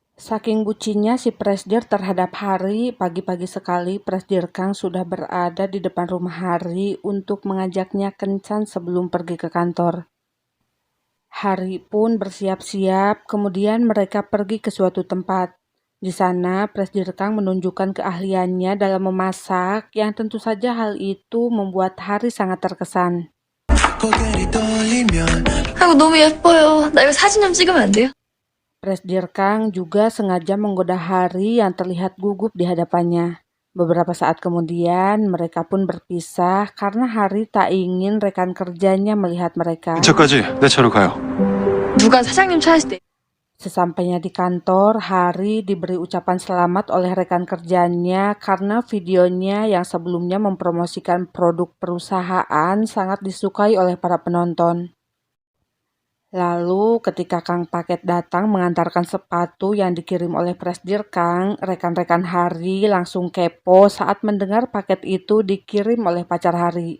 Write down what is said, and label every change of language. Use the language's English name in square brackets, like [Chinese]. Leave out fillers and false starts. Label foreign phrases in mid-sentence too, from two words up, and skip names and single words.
[Indonesian] Saking bucinnya si Presdir terhadap Hari, pagi-pagi sekali Presdir Kang sudah berada di depan rumah Hari untuk mengajaknya kencan sebelum pergi ke kantor. Hari pun bersiap-siap, kemudian mereka pergi ke suatu tempat. Di sana, Presdir Kang menunjukkan keahliannya dalam memasak, yang tentu saja hal itu membuat Hari sangat terkesan. [Korean] 아이고, 너무 예뻐요. 나 이거 사진 좀 찍으면 안 돼요? [Indonesian] Presdir Kang juga sengaja menggoda Hari yang terlihat gugup di hadapannya. Beberapa saat kemudian, mereka pun berpisah karena Hari tak ingin rekan kerjanya melihat mereka. [Korean] 근처까지 내 차로 가요. 누가 사장님 차에서 [Indonesian] Sesampainya di kantor, Hari diberi ucapan selamat oleh rekan kerjanya karena videonya yang sebelumnya mempromosikan produk perusahaan sangat disukai oleh para penonton. Lalu ketika Kang Paket datang mengantarkan sepatu yang dikirim oleh Presdir Kang, rekan-rekan Hari langsung kepo saat mendengar paket itu dikirim oleh pacar Hari.